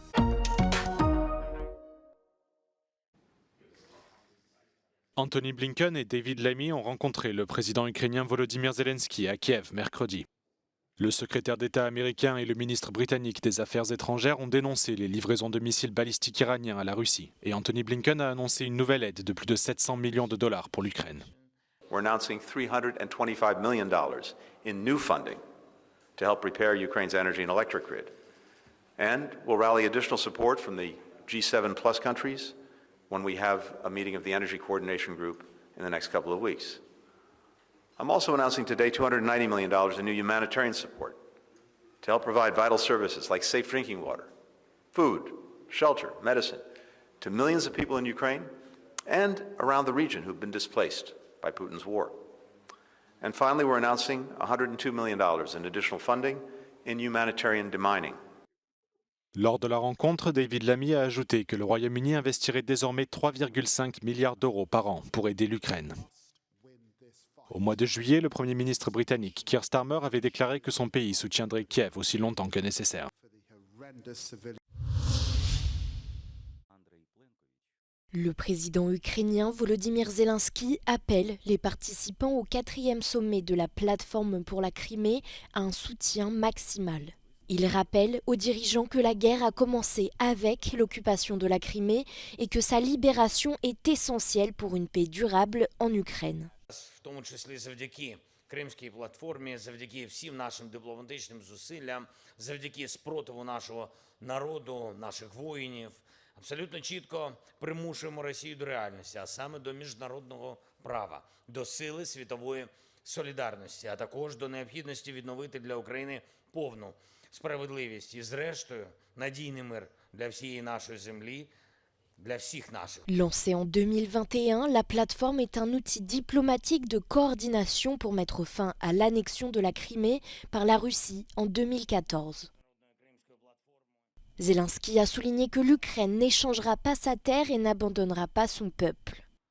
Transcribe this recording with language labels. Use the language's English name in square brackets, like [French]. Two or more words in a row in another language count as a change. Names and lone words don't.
[French] Anthony Blinken et David Lammy ont rencontré le président ukrainien Volodymyr Zelensky à Kiev mercredi. Le secrétaire d'État américain et le ministre britannique des Affaires étrangères ont dénoncé les livraisons de missiles balistiques iraniens à la Russie. Et Anthony Blinken a annoncé une nouvelle aide de plus de 700 millions de dollars pour l'Ukraine. [English] We're announcing $325 million in new funding to help repair Ukraine's energy and electric grid. And we'll rally additional support from the G7 plus countries when we have a meeting of the Energy Coordination Group in the next couple of weeks. I'm also announcing today $290 million in new humanitarian support to help provide vital services like safe drinking water, food, shelter, medicine to millions of people in Ukraine and around the region who've been displaced by Putin's war. And finally, we're announcing $102 million in additional funding in humanitarian demining. [French] Lors de la rencontre, David Lammy a ajouté que le Royaume-Uni investirait désormais 3,5 milliards d'euros par an pour aider l'Ukraine. Au mois de juillet, le Premier ministre britannique Keir Starmer avait déclaré que son pays soutiendrait Kiev aussi longtemps que nécessaire. Le président ukrainien Volodymyr Zelensky appelle les participants au 4e sommet de la plateforme pour la Crimée à un soutien maximal. Il rappelle aux dirigeants que la guerre a commencé avec l'occupation de la Crimée et que sa libération est essentielle pour une paix durable en Ukraine. [Ukrainian] В тому числі завдяки Кримській платформі, завдяки всім нашим дипломатичним зусиллям, завдяки спротиву нашого народу, наших воїнів, абсолютно чітко примушуємо Росію до реальності, а саме до міжнародного права, до сили світової солідарності, а також до необхідності відновити для України повну справедливість і, зрештою, надійний мир для всієї нашої землі. [French] Lancée en 2021, la plateforme est un outil diplomatique de coordination pour mettre fin à l'annexion de la Crimée par la Russie en 2014. Zelensky a souligné que l'Ukraine n'échangera pas sa terre et n'abandonnera pas son peuple.